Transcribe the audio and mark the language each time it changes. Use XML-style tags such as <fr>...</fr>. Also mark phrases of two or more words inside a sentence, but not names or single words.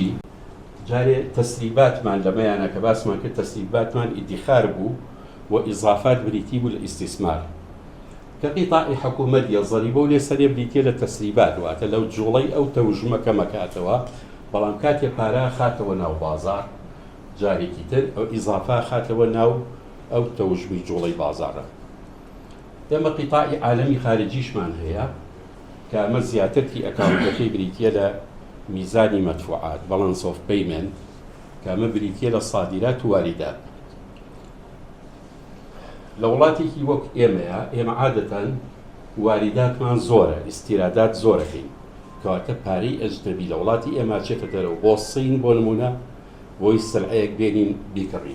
<ckb>جارێ تەسلیباتمان لەمەیانە کە باسمان کرد تەسلیباتمان ئیدیخار بوو و ئیضافات بریتی بوو لە ئیستیسمار، کە قیتاعی حکوومەت یا زەریبە و لێسەرێ بریتیە لە تەسلیبات، واتە لەو جوڵەی ئەو تەوژمەکە مەکاتەوە، بەڵام کاتێ پارە خاتەوە ناو بازار جارێکی تر ئەو ئیضافا خاتەوە ناو ئەو تەوژمی جوڵەی بازارە. ئێمە قیتاعی عالەمی خارجیشمان هەیە کە ئەمە زیاترتی ئەکاونتەکەی بریتیە لە میزانی مەدفوعات</ckb> <en>balance of payment</en> <ckb>کە ئەمە بریتیە لە صادرات و واردات. لە وڵاتێکی وەک ئێمەیە ئێمە عادەتەن وارداتمان زۆرە، ئیستیرادات زۆرەکەین، کەواتە پارەی ئەجنەبی لە وڵاتی ئێمە چێتە دەرەوە بۆ سین بۆ نمونە بۆی سلعەیەک بێنین بیکڕین.</ckb>